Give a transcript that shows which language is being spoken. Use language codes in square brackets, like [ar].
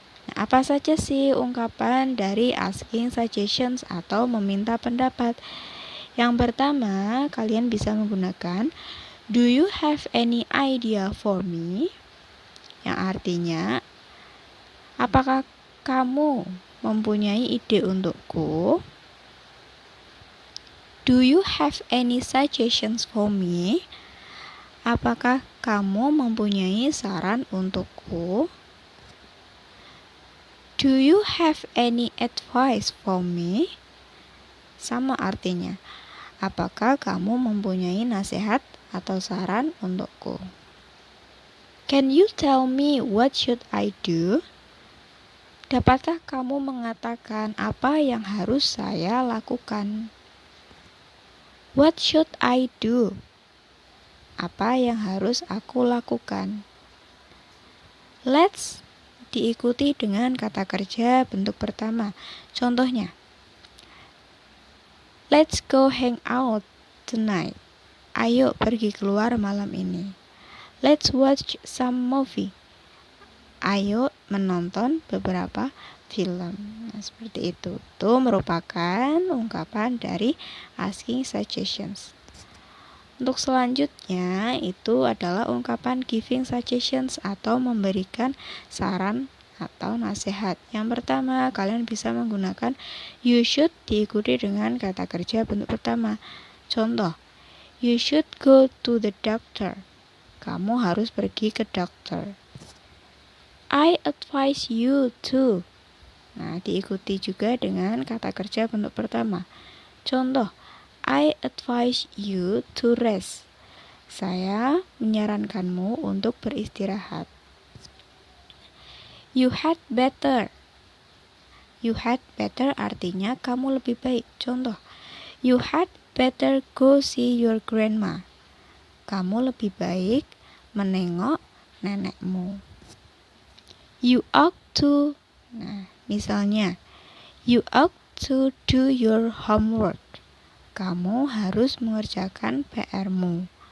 [id] Nah, apa saja sih ungkapan dari asking suggestions atau meminta pendapat? Yang pertama, kalian bisa menggunakan [en] do you have any idea for me? [id] Yang artinya, apakah kamu mempunyai ide untukku? [en] Do you have any suggestions for me? [id] Apakah kamu mempunyai saran untukku? [en] Do you have any advice for me? [id] Sama artinya. Apakah kamu mempunyai nasihat atau saran untukku? [en] Can you tell me what should I do? [id] Dapatkah kamu mengatakan apa yang harus saya lakukan? [en] What should I do? [id] Apa yang harus aku lakukan? Let's diikuti dengan kata kerja bentuk pertama. Contohnya, [en] let's go hang out tonight. [id] Ayo pergi keluar malam ini. [en] Let's watch some movie. [id] Ayo menonton beberapa film. Nah, seperti itu. Itu merupakan ungkapan dari asking suggestions. Untuk selanjutnya itu adalah ungkapan giving suggestions atau memberikan saran atau nasihat. Yang pertama, kalian bisa menggunakan [en] you should [id] diikuti dengan kata kerja bentuk pertama. Contoh, [en] you should go to the doctor. [id] Kamu harus pergi ke dokter. [en] I advise you to. [id] Nah, diikuti juga dengan kata kerja bentuk pertama. Contoh, [en] I advise you to rest. [id] Saya menyarankanmu untuk beristirahat. [en] You had better. You had better [id] artinya kamu lebih baik. Contoh, [en] you had better go see your grandma. [id] Kamu lebih baik menengok nenekmu. [en] You ought to. [id] Nah, misalnya, [en] you ought to do your homework. [id] Kamu harus mengerjakan PR-mu.